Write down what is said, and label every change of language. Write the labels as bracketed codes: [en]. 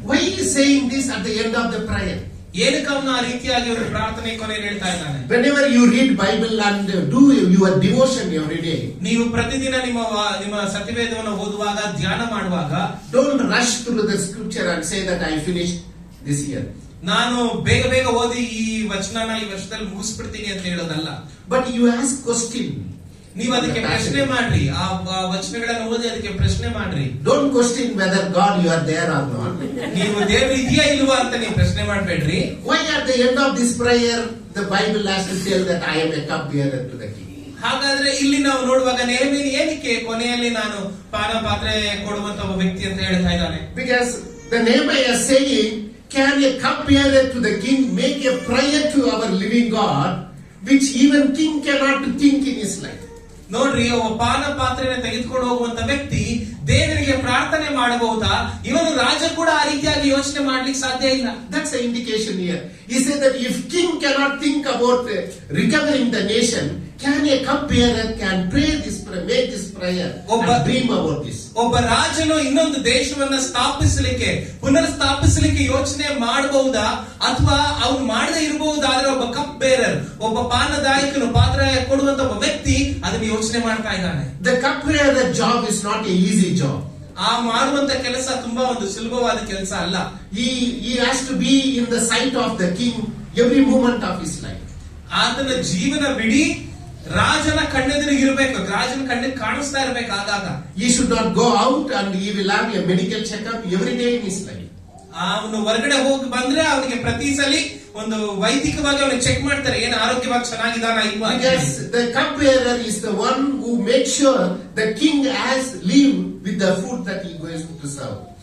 [en] Why is he saying this at the end of the prayer? [kn] ಏನಕ್ಕೆ ಅವನು ಆ ರೀತಿಯಾಗಿ ಒಂದು ಪ್ರಾರ್ಥನೆ ಕೊನೆಯಲ್ಲಿ ಹೇಳ್ತಾ ಇದ್ದಾನೆ? [en] Whenever you read Bible and do your devotion every day, [kn] ನೀವು ಪ್ರತಿದಿನ ನಿಮ್ಮ ಸತ್ಯವೇದವನ್ನು ಓದುವಾಗ, ಧ್ಯಾನ ಮಾಡುವಾಗ, [en] don't rush through the scripture and say that I finished this year. [kn] ನಾನು ಬೇಗ ಓದಿ ಈ ವಚನನ ಈ ವರ್ಷದಲ್ಲಿ ಮುಗಿಸ್ಬಿಡ್ತೀನಿ ಅಂತ ಹೇಳೋದಲ್ಲ. [en] But you ask question. [kn] ನೀವು ಅದಕ್ಕೆ ಪ್ರಶ್ನೆ ಮಾಡ್ರಿ, ಆ ವಚನಗಳನ್ನು ಓದಿ ಅದಕ್ಕೆ ಪ್ರಶ್ನೆ ಮಾಡ್ರಿ. [en] Don't question whether God you are there or not. [kn] ನೀವು ದೇವರು ಇದೆಯಾ ಇಲ್ವಾ ಅಂತ ನೀವು ಪ್ರಶ್ನೆ ಮಾಡ್ಬೇಡ್ರಿ. [en] Why at the end of this prayer the Bible has to tell that I am a cupbearer to the king? [kn] ಹಾಗಾದ್ರೆ ಇಲ್ಲಿ ನಾವು ನೋಡುವಾಗ ನೆಹೆಮೀಯನು ಏನಕ್ಕೆ ಕೊನೆಯಲ್ಲಿ ನಾನು ಪಾನ ಪಾತ್ರೆ ಕೊಡುವಂತ ಒಬ್ಬ ವ್ಯಕ್ತಿ ಅಂತ ಹೇಳ್ತಾ ಇದ್ದಾನೆ? [en] Because the Nehemiah is saying, can a cupbearer to the king make a prayer to our living God which even king cannot think in his life? [kn] ನೋಡ್ರಿ, ಒಬ್ಬ ಪಾನ ಪಾತ್ರೆಯನ್ನು ತೆಗೆದುಕೊಂಡು ಹೋಗುವಂತ ವ್ಯಕ್ತಿ ದೇವರಿಗೆ ಪ್ರಾರ್ಥನೆ ಮಾಡಬಹುದಾ? ಇವನು ರಾಜ ಕೂಡ ಆ ರೀತಿಯಾಗಿ ಯೋಚನೆ ಮಾಡ್ಲಿಕ್ಕೆ ಸಾಧ್ಯ ಇಲ್ಲ. [en] That's the indication here. He said that if king cannot think about recovering the nation, can a cupbearer can pray this prayer, make this prayer and dream about this? [kn] ಒಬ್ಬ ರಾಜನು ಇನ್ನೊಂದು ದೇಶವನ್ನ ಪುನರ್ ಸ್ಥಾಪಿಸಲಿಕ್ಕೆ ಯೋಚನೆ ಮಾಡಬಹುದಾ, ಅಥವಾ ಅವನು ಮಾಡದೇ ಇರಬಹುದಾದ್ರೆ ಒಬ್ಬ ಕಪ್ ಬೇರರ್, ಒಬ್ಬ ಪಾನದಾಯಕನು, ಪಾತ್ರೆ ಕೊಡುವಂತ ಒಬ್ಬ ವ್ಯಕ್ತಿ ಅದನ್ನ ಯೋಚನೆ ಮಾಡ್ತಾ ಇದ್ದಾನೆ. [en] The cupbearer job is not a easy job. [kn] ಆ ಮಾಡುವಂತ ಕೆಲಸ ತುಂಬಾ ಒಂದು ಸುಲಭವಾದ ಕೆಲಸ ಅಲ್ಲ. [en] He has to be in the sight of the king every moment of his life. [kn] ಆತನ ಜೀವನವಿಡೀ ರಾಜನ ಕಣ್ಣೆದುರಿಗೆ ಇರಬೇಕು, ರಾಜನ ಕಣ್ಣಿಗೆ ಕಾಣಿಸ್ತಾ ಇರಬೇಕು. ಆಗಾಗ [en] He should not go out and he will have a medical checkup every day in his life. [kn] ಅವನು ಹೊರಗಡೆ ಹೋಗಿ ಬಂದ್ರೆ ಅವನಿಗೆ ಪ್ರತಿ ಸಲ ಒಂದು ವೈದಿಕವಾಗಿ ಅವನು ಚೆಕ್ ಮಾಡ್ತಾರೆ, ಏನು ಆರೋಗ್ಯವಾಗಿ ಚೆನ್ನಾಗಿದ್ದಾನ ಇಲ್ವಾ. [en] Because the cupbearer is the one who makes sure the king has live with the food that he goes to serve.